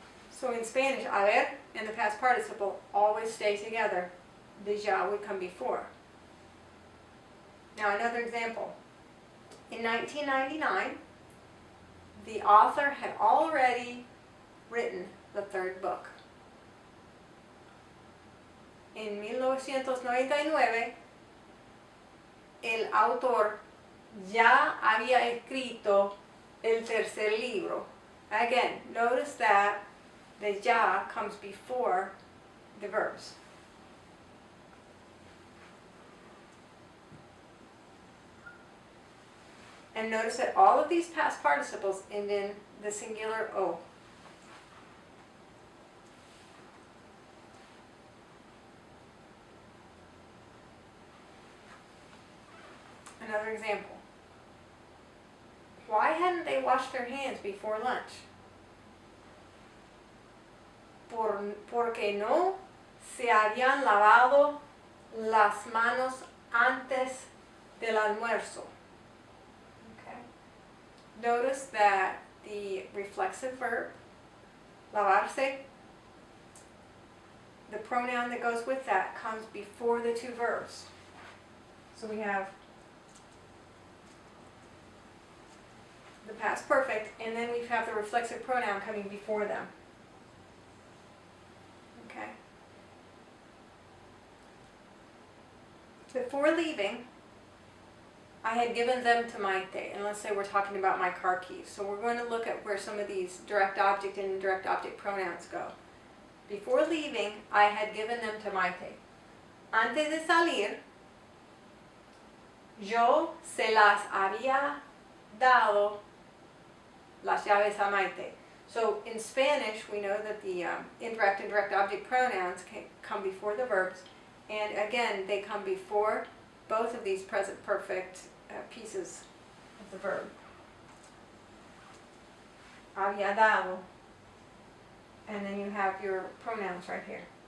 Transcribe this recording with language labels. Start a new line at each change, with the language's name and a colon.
English: So in Spanish, haber and the past participle always stay together. The ya would come before. Now another example. In 1999, the author had already written the third book.
Spanish: En 1999, el autor ya había escrito el tercer libro.
English: Again, notice that the ya comes before the verbs. And notice that all of these past participles end in the singular o. Another example. Why hadn't they washed their hands before lunch?
Spanish: Porque no se habían lavado las manos antes del almuerzo.
English: Okay. Notice that the reflexive verb, lavarse, the pronoun that goes with that comes before the two verbs. So we have the past perfect, and then we have the reflexive pronoun coming before them. Okay. Before leaving, I had given them to Maite, and let's say we're talking about my car keys. So we're going to look at where some of these direct object and indirect object pronouns go. Before leaving, I had given them to Maite.
Spanish: Antes de salir, yo se las había dado las llaves a Maite.
English: So in Spanish, we know that the indirect and direct object pronouns can come before the verbs. And again, they come before both of these present perfect pieces of the verb.
Spanish: Había dado.
English: And then you have your pronouns right here.